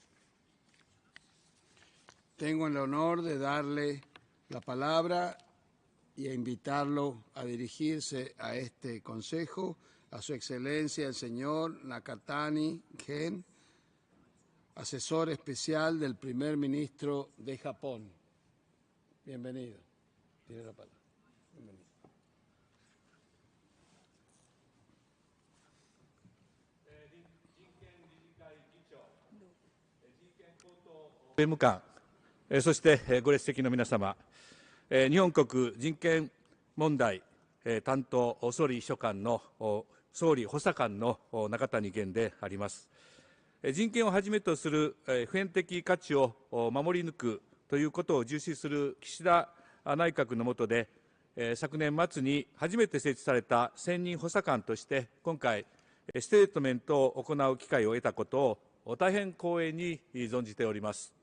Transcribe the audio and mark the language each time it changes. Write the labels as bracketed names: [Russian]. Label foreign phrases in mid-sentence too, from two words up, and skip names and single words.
[Spanish] Tengo el honor de darle la palabra y a invitarlo a dirigirse a este consejo, a su excelencia el señor Nakatani Gen, asesor especial del primer ministro de Japón. Bienvenido. Tiene la palabra. Bienvenido. Presidente, [Japanese] そしてご列席の皆様、日本国人権問題担当総理秘書官の総理補佐官の中谷元であります。人権をはじめとする普遍的価値を守り抜くということを重視する岸田内閣の下で、昨年末に初めて設置された専任補佐官として、今回、ステートメントを行う機会を得たことを大変光栄に存じております。